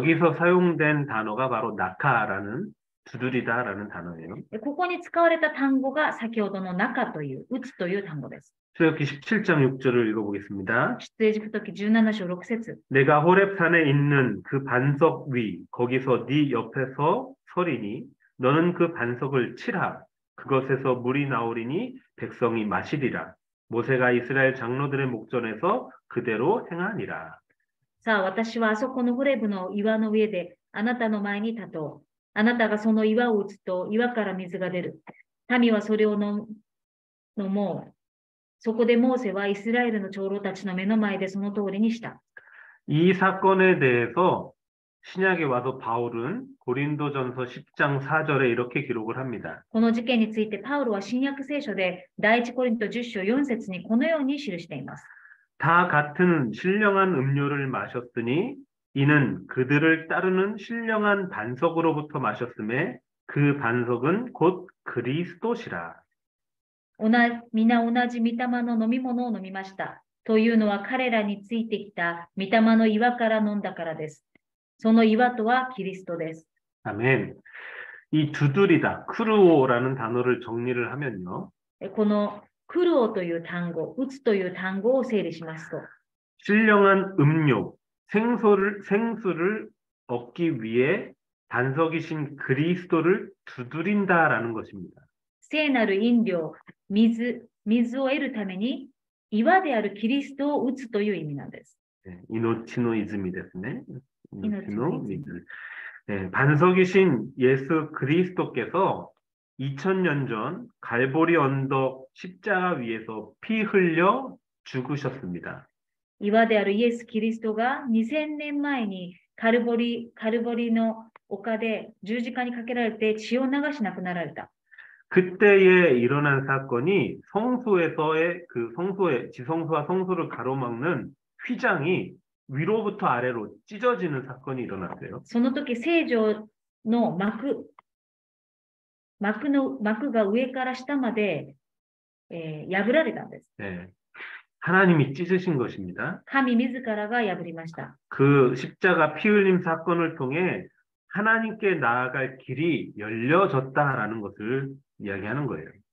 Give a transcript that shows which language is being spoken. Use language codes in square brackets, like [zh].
[ko] 여기서 사용된 단어가 바로 나카라는 두드리다라는 단어예요. [ja] ここに使われた単語が先ほどの中という、打つという単語です。 [ko] 출애굽기 17장 6절을 읽어보겠습니다. [ja] 出エジプト記17章6節 [ko] 내가 호렙산에 있는 그 반석 위 거기서 네 옆에서 서리니 너는 그 반석을 치라. 그것에서 물이 나오리니 백성이 마시리라. 모세가 이스라엘 장로들의 목전에서 그대로 행하니라. [ja] さあ、私はあそこのホレブの岩の上であなたの前に立とう。あなたがその岩を打つと岩から水が出る。民はそれを飲もう。そこでモーセはイスラエルの長老たちの目の前でその通りにした。 [ko] 이 사건에 대해서 신약에 와서 바울은 고린도전서 10장 4절에 이렇게 기록을 합니다. [ja] この事件についてパウロは新約聖書で第一コリント10章4節にこのように記しています。 [ko] 다 같은 신령한 음료를 마셨으니 이는 그들을 따르는 신령한 반석으로부터 마셨음에 그 반석은 곧 그리스도시라. [ja] 皆同じ御霊の飲み物を飲みました。というのは彼らについてきた御霊の岩から飲んだからです。その岩とはキリストです。 [ko] 아멘. 이 두드리다, 크루오라는 단어를 정리를 하면요. [ja] このクルオという単語、打つという単語を整理しますと、 [ko] 신령한 음료, 생수를 얻기 위해 반석이신 그리스도를 두드린다라는 것입니다. [ja] 聖なる飲料、水を得るために岩であるキリストを打つという意味なんです。 [ko] 네, 이노치노이즘이 됐네. 이노치노이즘. 네, 반석이신 예수 그리스도께서 2000년 전 갈보리 언덕 십자가 위에서 피 흘려 죽으셨습니다. [ja] 岩であるイエス・キリストが2000年前にカルボリの丘で十字架にかけられて血を流し亡くなられた。 [ko] 그때에 일어난 사건이 지성소와 성소를 가로막는 휘장이 위로부터 아래로 찢어지는 사건이 일어났어요. [ja] その時、聖城の幕が上から下まで、破られたんです。 [ko] 네, 하나님이 찢으신 것입니다. [ja] 神自らが破りました。 [ko] 그 십자가 피 흘림 사건을 통해 하나님께 나아갈 길이 열려졌다라는 것을 이야기하는 거예요.